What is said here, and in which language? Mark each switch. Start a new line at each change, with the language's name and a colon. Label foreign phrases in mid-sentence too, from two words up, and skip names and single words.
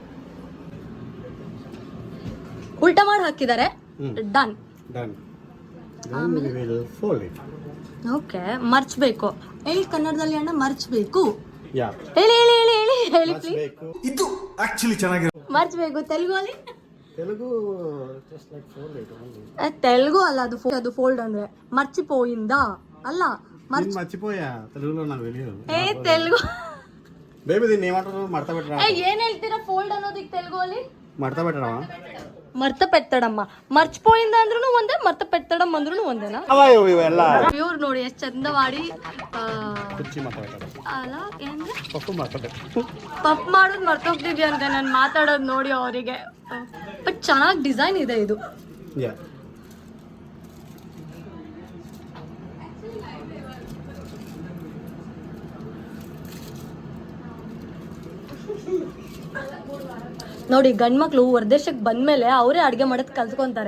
Kannada: ಉಲ್ಟಾ ಮಾಡಿ ಹಾಕಿದ್ದಾರೆ. ಡನ್. ಓಕೆ, ಮರ್ಚ್ಬೇಕು. ಹೇಳಿ ಕನ್ನಡದಲ್ಲಿ ಅಣ್ಣ, ಮರ್ಚ್ಬೇಕು. ಹೇಳಿ ಹೇಳಿ ಹೇಳಿ ಹೇಳಿ ಹೇಳಿ ಪ್ಲೀಸ್. ಇದು ಆಕ್ಚುಲಿ ಚೆನ್ನಾಗಿದೆ. ಮರ್ಚ್ಬೇಕು. ತೆಲುಗು ಅಲ್ಲಿ?
English: ತೆಲುಗು just like fold it only.
Kannada: ತೆಲುಗು ಅಲ್ಲ, ಅದು ಫೋಲ್ಡ್ ಅಂದ್ರೆ
Telugu: మర్చిపోయిందా
Kannada: అಲ್ಲ.
Telugu: మర్చిపోయా తెలుగులో నాకు తెలియదు. తెలుగు బేబీ దీన్ని ఏమంటారు? మడత పెట్టరా?
Kannada: ఏం ಹೇಳ್ತೀರಾ ఫోల్డ్ ಅನ್ನೋದಕ್ಕೆ తెలుగు ಅಲ್ಲಿ?
Telugu: మడత పెట్టరా? మడత పెట్టడಮ್ಮ.
Kannada: మర్చిపోయిందా ಅಂದ್ರೂ ಒಂದೇ, ಮರ್ತ పెట్టడం ಅಂದ್ರೂ ಒಂದೇನಾ? ಇವ್ರು ನೋಡಿ ಎಷ್ಟು ಚಂದ ಮಾಡಿ ಅಲ್ಲ ಏನ್ರಿ ಪಫ್ ಮಾಡೋದು ಮರ್ತೋಗ್ತಿದ್ಯಾ ಅಂತ ನಾನು ಮಾತಾಡೋದು ನೋಡಿ ಅವರಿಗೆ. ಬಟ್ ಚೆನ್ನಾಗಿ ಡಿಸೈನ್ ಇದೆ ಇದು. ನೋಡಿ, ಗಂಡ್ಮಕ್ಳು ಹೊರದೇಶಕ್ಕೆ ಬಂದ್ಮೇಲೆ ಅವರೇ ಅಡುಗೆ ಮಾಡೋದು ಕಲ್ತ್ಕೊಂತಾರೆ.